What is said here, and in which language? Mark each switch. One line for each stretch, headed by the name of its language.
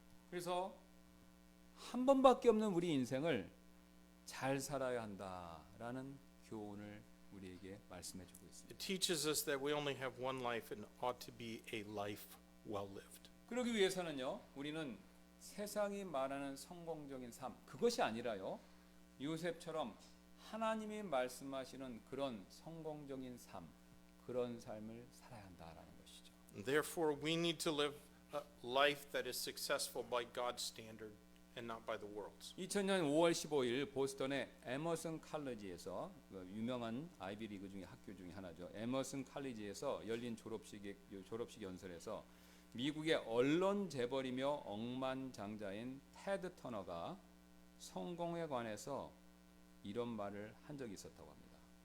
Korean: 그래서 한 번밖에 없는 우리 인생을 잘 살아야 한다라는 교훈을 우리에게 말씀해주고 있습니다.
English: It teaches us that we only have one life and ought to be a life well lived.
Korean: 그러기 위해서는요 우리는 세상이 말하는 성공적인 삶 그것이 아니라요 요셉처럼 하나님이 말씀하시는 그런 성공적인 삶 그런 삶을 살아야 한다라는 것이죠.
English: Therefore, we need to live a life that is successful by God's standard and not by the world's.
Korean: 2000년 5월 15일 보스턴의 에머슨 칼리지에서 유명한 아이비 리그 중에 학교 중에 하나죠. 에머슨 칼리지에서 열린 졸업식 연설에서 미국의 언론 재벌이며 억만장자인 테드 터너가 성공에 관해서 이런 말을 한 적이 있었다고 합니다.